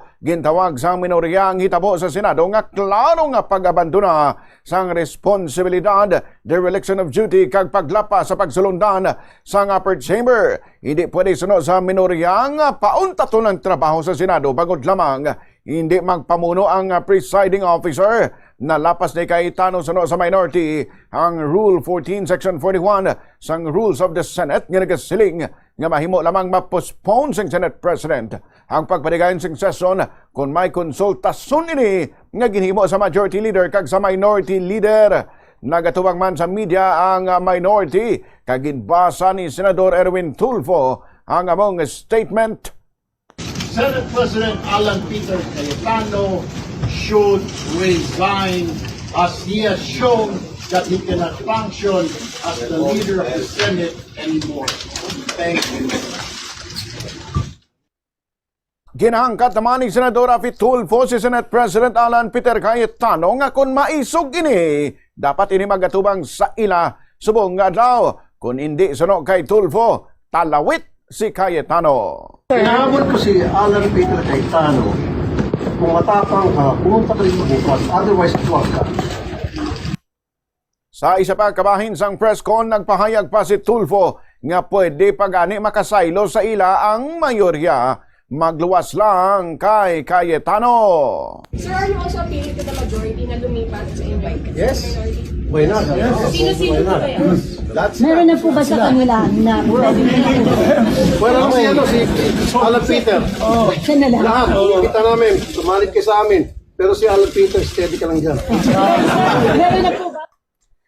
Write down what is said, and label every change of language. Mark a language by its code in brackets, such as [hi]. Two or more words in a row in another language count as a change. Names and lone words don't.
[hil] Gintawag sang minorya ang hitabo sa Senado nga klaro nga pag-abandona sang responsibilidad, [en] dereliction of duty [hil] kag paglapa sa pagsulundan sang upper chamber. Hindi pwede sunod sa minorya nga pauntaton ang trabaho sa Senado bagod lamang hindi magpamuno ang presiding officer. Nalapas ni Cayetano sunod sa minority ang Rule 14 Section 41 sang Rules of the Senate nga nagasiling nga mahimo lamang ma-postpone sang Senate President ang pagpadigayon sang session kung may konsultasyon ini nga ginhimo sa majority leader kag sa minority leader. Nagatubang man sa media ang minority kag ginbasa ni Senador Erwin Tulfo ang among statement. [en] Senate President Alan Peter Cayetano should resign as he has shown that he cannot function as the leader of the Senate anymore. Thank you. [hil] Ginahangkat naman ni Senador Rafi Tulfo si Senate President Alan Peter Cayetano nga kung maisog ini, dapat ini magatubang sa ila subong nga adlaw. Kung hindi suno kay Tulfo, talawit si Cayetano. [tl] Hinahabol ko si Alan Peter Cayetano, kung matapang ka, pumunta ka rin bukas, otherwise tuwag ka. [hil] Sa isa pa kabahin sang press con, nagpahayag pa si Tulfo nga pwede pagani makasaylo sa ila ang mayorya. Magluwas lang kay Cayetano. [en] Sir, are you also appealing to the majority [tl] na lumipat sa [en] invite? Yes. Minority? Why not? [tl] Sino-sino po kaya? Meron na po ba sa kanila na pwede Wala si Alan Peter. siya na lang? Lahat, kita namin, sumalit ka sa amin. Pero si Alan Peter, steady ka lang dyan. Meron na po ba?